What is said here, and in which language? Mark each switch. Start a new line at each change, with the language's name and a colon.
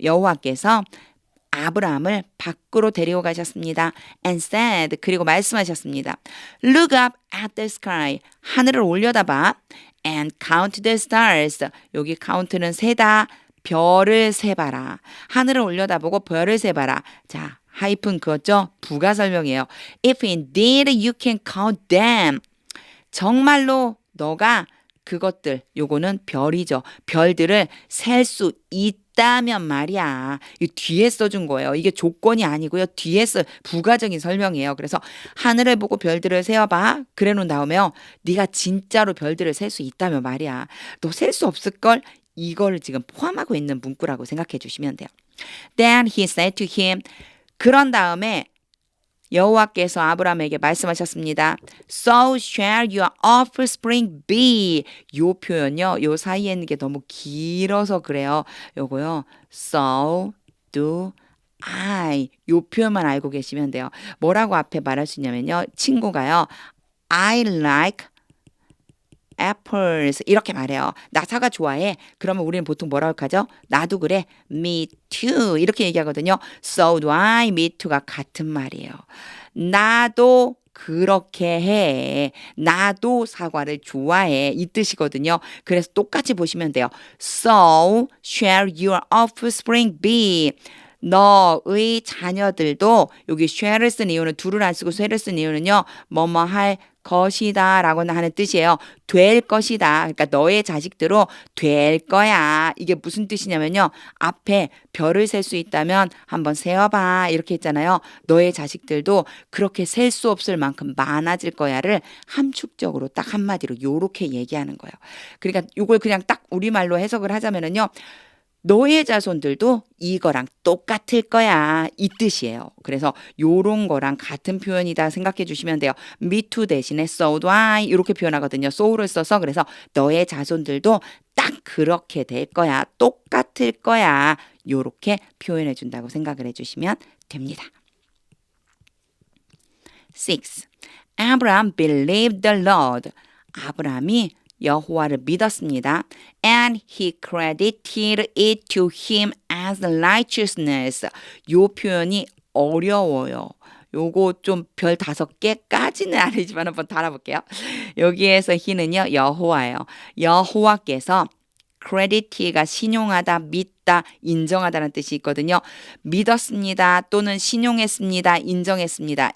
Korean: 여호와께서 아브라함을 밖으로 데리고 가셨습니다.
English: And said,
Korean: 그리고 말씀하셨습니다.
English: Look up at the sky.
Korean: 하늘을 올려다봐.
English: And count the stars.
Korean: 여기 count는 세다. 별을 세봐라. 하늘을 올려다보고 별을 세봐라. 자, 하이픈 그었죠? 부가 설명이에요.
English: If indeed you can count them.
Korean: 정말로 너가 그것들, 요거는 별이죠. 별들을 셀 수 있다면 말이야. 이 뒤에 써준 거예요. 이게 조건이 아니고요. 뒤에 부가적인 설명이에요. 그래서 하늘을 보고 별들을 세어봐. 그래 놓은 다음에요. 네가 진짜로 별들을 셀 수 있다면 말이야. 너 셀 수 없을걸? 이걸 지금 포함하고 있는 문구라고 생각해 주시면 돼요.
English: Then he said to him.
Korean: 그런 다음에 여호와께서 아브라함에게 말씀하셨습니다.
English: So shall your offspring be.
Korean: 요 표현요. 요 사이에 있는 게 너무 길어서 그래요. 요거요.
English: So do I.
Korean: 요 표현만 알고 계시면 돼요. 뭐라고 앞에 말할 수 있냐면요. 친구가요.
English: I like apples
Korean: 이렇게 말해요. 나 사과 좋아해. 그러면 우리는 보통 뭐라고 하죠? 나도 그래.
English: Me too
Korean: 이렇게 얘기하거든요.
English: So do I, me too가
Korean: 같은 말이에요. 나도 그렇게 해. 나도 사과를 좋아해. 이 뜻이거든요. 그래서 똑같이 보시면 돼요.
English: So shall your offspring be.
Korean: 너의 자녀들도 여기 shall을 쓴 이유는 do를 안 쓰고 shall을 쓴 이유는요. 뭐뭐 할 것이다 라고 하는 뜻이에요. 될 것이다. 그러니까 너의 자식대로 될 거야. 이게 무슨 뜻이냐면요. 앞에 별을 셀 수 있다면 한번 세어봐. 이렇게 했잖아요. 너의 자식들도 그렇게 셀 수 없을 만큼 많아질 거야를 함축적으로 딱 한마디로 요렇게 얘기하는 거예요. 그러니까 이걸 그냥 딱 우리말로 해석을 하자면은요. 너의 자손들도 이거랑 똑같을 거야. 이 뜻이에요. 그래서 요런 거랑 같은 표현이다 생각해 주시면 돼요.
English: me too 대신에 so do I
Korean: 이렇게 표현하거든요. so를 써서 그래서 너의 자손들도 딱 그렇게 될 거야. 똑같을 거야. 요렇게 표현해 준다고 생각을 해 주시면 됩니다.
English: 6. Abraham believed the Lord.
Korean: 아브라함이 여호와를 믿었습니다.
English: And he credited it to him as righteousness.
Korean: 요 표현이 어려워요. 요거 좀 별 5개까지는 아니지만 한번 달아볼게요. 여기에서 he는요. 여호와예요. 여호와께서 credit가 신용하다, 믿다, 인정하다는 뜻이 있거든요. 믿었습니다. 또는 신용했습니다. 인정했습니다.